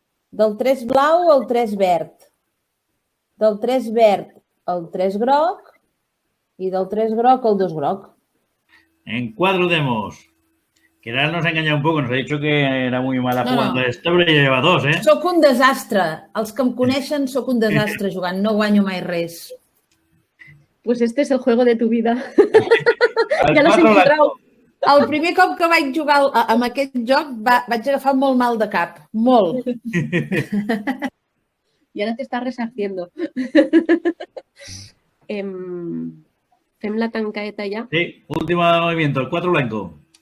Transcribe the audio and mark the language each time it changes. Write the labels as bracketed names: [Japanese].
[Catalan] Del 3 blau al 3 verd. Del 3 verd al 3 groc. I del 3 groc al 2 groc. [Spanish] En 4 demos. Que ahora nos ha engañado un poco. Nos ha dicho que era muy mala jugando esto, pero ja lleva 2, ¿eh? [Catalan] Soc un desastre. Els que em coneixen soc un desastre jugant. No guanyo mai res. [Spanish] Pues este es el juego de tu vida. [Catalan] Ja l'has encontrat. El primer cop que vaig jugar amb aquest joc vaig agafar molt mal de cap. Molt. [Spanish] Y ahora te estás resarciendo. [Catalan] Fem la tancaeta ya. [Spanish] Sí, último movimiento, el 4 blanco.